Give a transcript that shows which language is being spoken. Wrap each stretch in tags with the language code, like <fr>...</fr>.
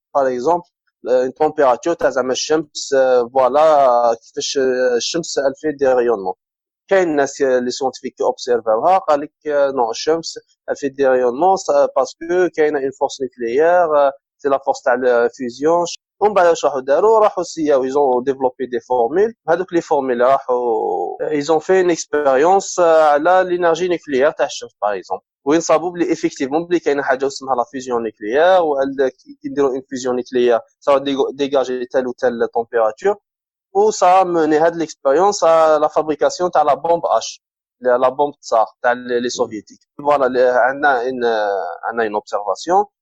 <fr>Par exemple, une température</fr> <ar>تاع زعما الشمس</ar> <fr>voilà</fr> <ar>كيفاش الشمس</ar> <fr>elle fait des rayonnements.</fr> <ar>كاين الناس</ar> <fr>les scientifiques qui observent</fr> <ar>قال لك</ar> <fr>non الشمس elle fait des rayonnements parce que كاينه une force nucléaire c'est la force تاع la fusion.</fr> <ar>ومن بعد واش راحوا داروا راحوا سياو</ar> <fr>ils ont développé des formules. هذوك les formules راحوا ils ont fait une expérience على l'énergie nucléaire</fr> <ar>تاع الشمس</ar> <fr>par exemple.</fr> <ar>وين صابوا بلي</ar> <fr>effectivement</fr> <ar>بلي كاينه حاجه اسمها لا فيزيون نيكليير</ar> <fr>كي يديروا اون فيزيون نيكليير ça va dégager telle ou telle température و ça a mené هاد l'expérience à la fabrication تاع la bombe H la bombe tsar تاع les soviétiques. voilà عندنا une observation</fr>